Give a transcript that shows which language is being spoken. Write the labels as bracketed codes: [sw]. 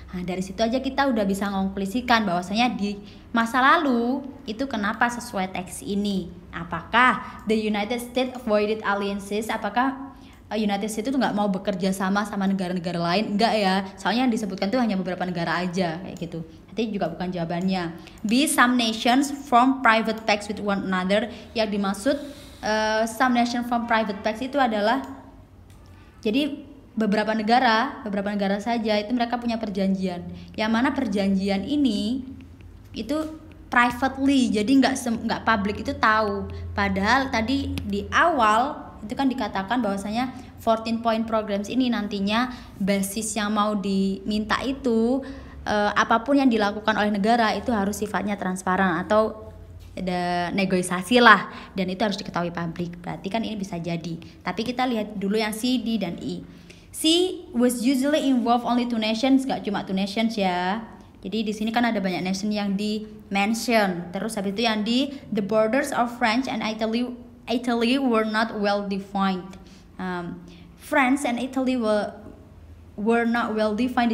[id] Nah dari situ aja kita udah bisa mengonklusikan bahwasanya di masa lalu itu kenapa sesuai teks ini. Apakah [en] the United States avoided alliances? [id] Apakah United States itu nggak mau bekerja sama negara-negara lain? Enggak ya, soalnya yang disebutkan tuh hanya beberapa negara aja kayak gitu. Nanti juga bukan jawabannya. [en] B, some nations form private pacts with one another. [id] Yang dimaksud some nation form private pacts itu adalah jadi beberapa negara saja itu mereka punya perjanjian. Yang mana perjanjian ini itu privately, jadi nggak publik itu tahu. Padahal tadi di awal itu kan dikatakan bahwasanya 14 point programs ini nantinya basis yang mau diminta itu apapun yang dilakukan oleh negara itu harus sifatnya transparan atau ada negosiasi lah, dan itu harus diketahui publik. Berarti kan ini bisa jadi. Tapi kita lihat dulu yang C, D, dan E. [en] C was usually involve only 2 nations, [id] gak cuma 2 nations ya. Jadi di sini kan ada banyak nation yang di mention. Terus habis itu yang di [en] the borders of France and Italy were not well defined. France and Italy were not well defined.